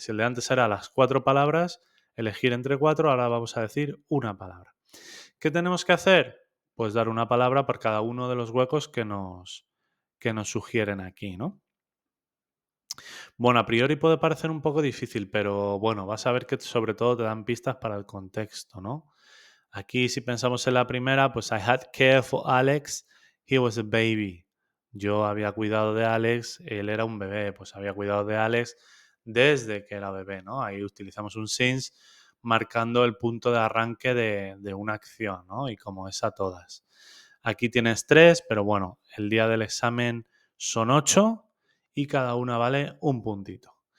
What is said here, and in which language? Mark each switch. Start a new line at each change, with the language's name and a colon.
Spanish: Si el de antes era las 4 palabras, elegir entre 4, ahora vamos a decir una palabra. ¿Qué tenemos que hacer? Pues dar una palabra por cada uno de los huecos que nos sugieren aquí, ¿no? Bueno, a priori puede parecer un poco difícil, pero bueno, vas a ver que sobre todo te dan pistas para el contexto, ¿no?
English: Aquí, si pensamos en la primera,
Spanish: pues
English: I had care for Alex, he was a baby.
Spanish: Yo había cuidado de Alex, él era un bebé, pues había cuidado de Alex desde que era bebé, ¿no? Ahí utilizamos un since marcando el punto de arranque de una acción, ¿no? Y como es a todas. Aquí tienes 3, pero bueno, el día del examen son 8 y cada una vale un puntito.